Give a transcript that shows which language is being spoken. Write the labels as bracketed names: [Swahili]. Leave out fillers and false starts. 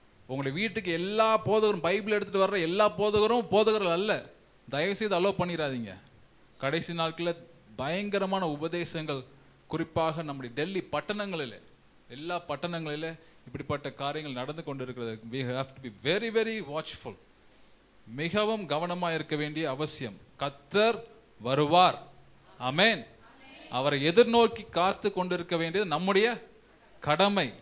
[Tamil] உங்களுடைய வீட்டுக்கு எல்லா போதகரும், பைபிள் எடுத்துட்டு வர்ற எல்லா போதகர்கள் அல்ல, தயவு செய்து அலோவ் பண்ணிடாதீங்க. கடைசி நாட்களில் பயங்கரமான உபதேசங்கள், குறிப்பாக நம்முடைய டெல்லி பட்டணங்களில், எல்லா பட்டணங்களில் இப்படிப்பட்ட காரியங்கள் நடந்து கொண்டு இருக்கிறது. [English] we have to be very very watchful. [Tamil] மிகவும் கவனமாக இருக்க வேண்டிய அவசியம். கர்த்தர் வருவார். ஆமென். அவரை எதிர்நோக்கி காத்து கொண்டிருக்க வேண்டியது நம்முடைய கடமை.